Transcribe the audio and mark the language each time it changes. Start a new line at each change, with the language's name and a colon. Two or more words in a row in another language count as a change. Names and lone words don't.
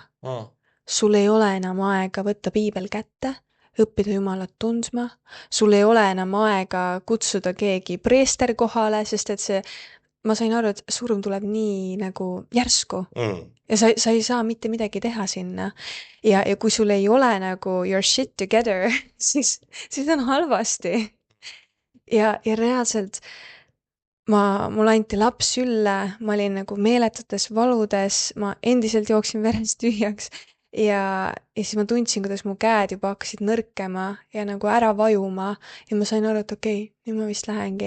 Estonian: Sul ei ole enam aega võtta piibel kätte, õppida Jumalat tundma. Sul ei ole enam aega kutsuda keegi preester kohale, sest et ma sain aru, et surm tuleb nii nagu järsku. Ja sa ei saa mitte midagi teha sinna. Ja kui sul ei ole nagu
English: your shit together,
Estonian: siis on halvasti. Ja reaalselt mul anti laps sülle, ma olin nagu meeletutes valudes, ma endiselt jooksin verest tühjaks ja siis ma tundsin, kuidas mu käed juba hakkasid nõrkema ja nagu ära vajuma ja ma sain aru, et okei, nüüd ma vist lähengi.